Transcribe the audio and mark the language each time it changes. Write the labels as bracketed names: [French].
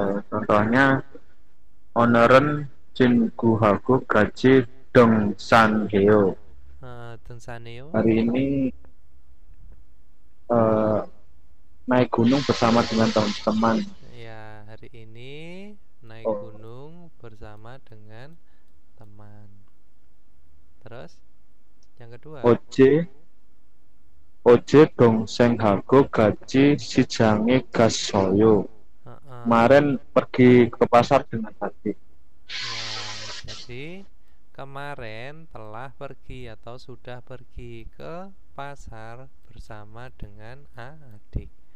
[Indonesian] Contohnya [Korean] 오늘은 친구하고 같이 등산해요. 등산해요. [Indonesian] Hari ini naik gunung bersama dengan teman-teman. Ya, hari ini naik gunung bersama dengan teman. Terus yang kedua, [Korean] 어제 동생하고 같이 시장에 갔어요. [Indonesian] Kemarin pergi ke pasar dengan adik. Ya, jadi kemarin telah pergi atau sudah pergi ke pasar bersama dengan adik.